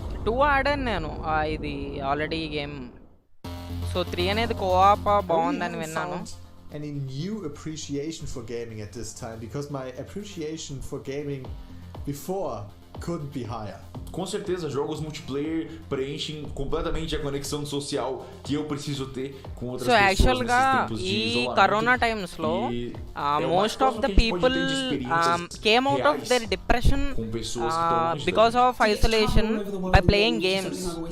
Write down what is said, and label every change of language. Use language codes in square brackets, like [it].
[te] 2 ఆడాను నేను ఇది ఆల్రెడీ గేమ్. సో 3 అనేది కోఆప్ బాగుందని విన్నాను. [en] Any new appreciation for gaming at this time, because my appreciation for gaming before couldn't be higher. [pt] Com certeza, jogos multiplayer preenchem completamente a conexão social que eu preciso ter com outras pessoas nesses tempos de isolamento. [en] ఈ corona times లో most of the people came out of their depression because of isolation by playing games.